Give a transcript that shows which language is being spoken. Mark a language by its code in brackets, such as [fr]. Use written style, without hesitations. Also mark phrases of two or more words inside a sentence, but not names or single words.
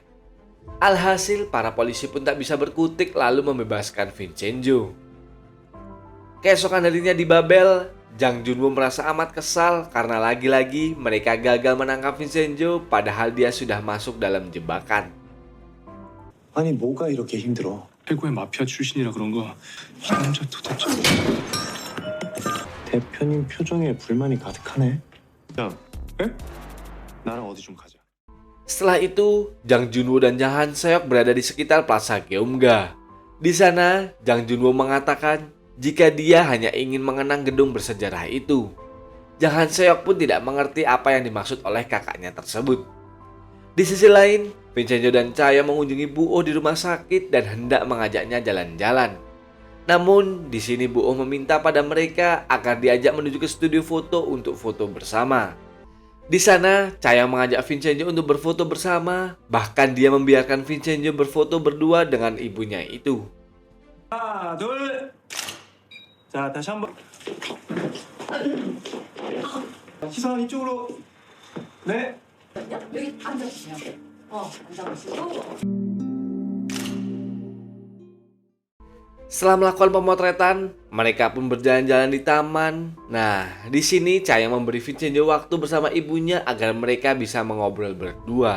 [id] Alhasil, para polisi pun tak bisa berkutik lalu membebaskan Vincenzo. Keesokan harinya di Babel, Jang Junwo merasa amat kesal karena lagi-lagi mereka gagal menangkap Vincenzo padahal dia sudah masuk dalam jebakan. [ko] 아니 뭐가 이렇게 힘들어? 해고의 마피아 출신이라 그런 거. 이 남자 도대체. 대표님 표정에 불만이 가득하네. 야, 에? 나랑 어디 좀 가자. [id] Setelah itu, Jang Junwo dan Jang Han Seok berada di sekitar Plaza Geumga. Di sana, Jang Junwo mengatakan jika dia hanya ingin mengenang gedung bersejarah itu. Jang Han Seok pun tidak mengerti apa yang dimaksud oleh kakaknya tersebut. Di sisi lain, Vincenzo dan Chaeyong mengunjungi Bu Oh di rumah sakit dan hendak mengajaknya jalan-jalan. Namun, di sini Bu Oh meminta pada mereka agar diajak menuju ke studio foto untuk foto bersama. Di sana, Chaeyong mengajak Vincenzo untuk berfoto bersama, bahkan dia membiarkan Vincenzo berfoto berdua dengan ibunya itu. [ko] 하나, 둘. 자, 다시 한번. 시선 이쪽으로. 네. [id] Setelah melakukan pemotretan, mereka pun berjalan-jalan di taman. Nah, di sini Chayang memberi Vincenzo waktu bersama ibunya agar mereka bisa mengobrol berdua.